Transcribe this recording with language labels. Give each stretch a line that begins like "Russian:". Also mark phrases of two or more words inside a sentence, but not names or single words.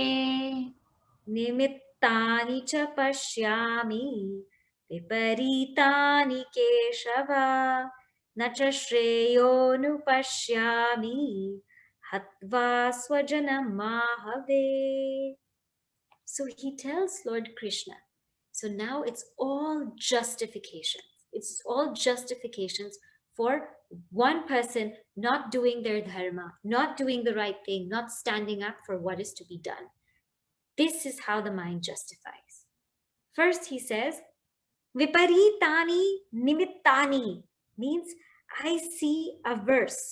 Sanskrit: Nimittani cha pashyami. Viparitani keshava. Na cha shreyonupashyami. Hatva swajanamahave.
English: So he tells Lord Krishna. So now it's all justifications. It's all justifications for one person not doing their dharma, not doing the right thing, not standing up for what is to be done. This is how the mind justifies. First he says,
Sanskrit: Viparitani nimittani
English: means I see a verse.